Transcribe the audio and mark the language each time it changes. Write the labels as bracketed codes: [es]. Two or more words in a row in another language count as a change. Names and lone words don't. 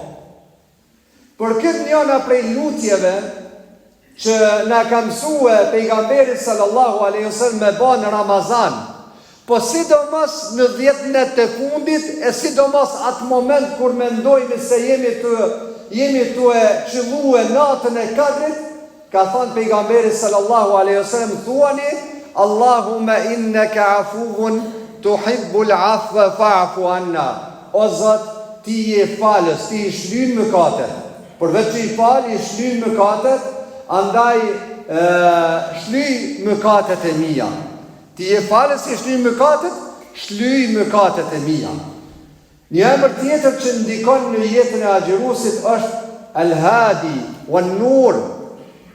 [sq] Për këtë njëna prej lutjeve që na ka mësue pejgamberi [ar] صلى الله عليه وسلم [sq] me bën në Ramazan, po sidomos në 10 net të fundit, e sidomos atë moment kur mendojmë se jemi të e qëllue natën e Kadrit, ka thënë pejgamberi [ar] صلى الله عليه وسلم, [sq] thuani [ar] اللهم إنك عفو تحب العفو فاعف عنا. [sq] O Zot, ti je falës, ti i shlyn mëkatet. Përveç që i fal, i shlyn mëkatet, andaj shlyj mëkatet e mia. Ti je falës, i shlyn mëkatet, shlyj mëkatet e mia. Një emër tjetër që ndikon në jetën e agjëruesit është El-Hadi wan Nur.